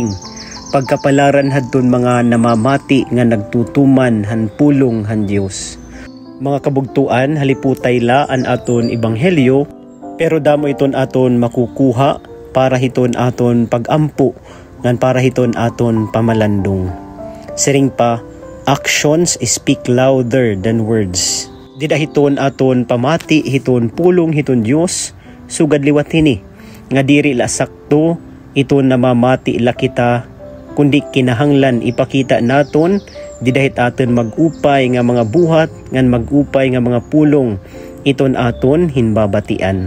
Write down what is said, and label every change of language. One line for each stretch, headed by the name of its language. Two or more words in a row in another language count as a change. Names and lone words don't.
Waray: Pagkapalaran hadton mga namamati nga nagtutuman han pulong han Dios. Mga kabugtuan, haliputay la an aton ebanghelyo, pero damo iton aton makukuha para hiton aton pagampo ngan para hiton aton pamalandong. Siring pa,
English: actions speak louder than words.
Waray: Dida hiton aton pamati, hiton pulong, hiton Dios, sugad liwat hini. Nga diri la sakto, iton namamati la kita, kundi kinahanglan ipakita naton, didahit aton mag-upay nga mga buhat, ngan mag-upay nga mga pulong, iton aton hinbabatian.